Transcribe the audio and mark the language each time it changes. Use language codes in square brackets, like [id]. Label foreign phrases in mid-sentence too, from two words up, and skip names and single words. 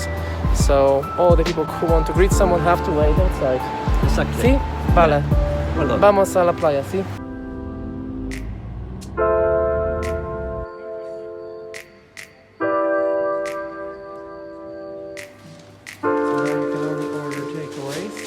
[en] So all the people who want to greet someone have to wait outside. Exactly. [es] ¿Sí? Vale. [en] Well done. [es] Vamos a la playa, ¿sí? [en] So there you can only order takeaways.